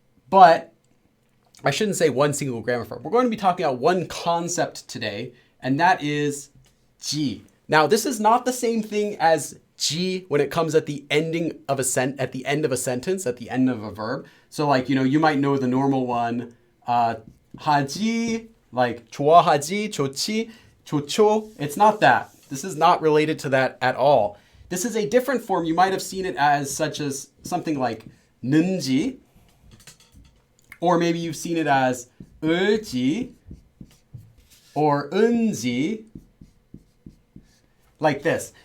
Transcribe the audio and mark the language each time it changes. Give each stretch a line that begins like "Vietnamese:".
English: But I shouldn't say one single grammar form. We're going to be talking about one concept today, and that is ji. Now, this is not the same thing as ji when it comes at the ending of at the end of a sentence, at the end of a verb. So like, you might know the normal one.
Korean: 하지, like 좋아하지, 좋지, 좋죠.
English: It's not that. This is not related to that at all. This is a different form. You might have seen it as something like 는지, or maybe you've seen it as 을지 or 은지, like this.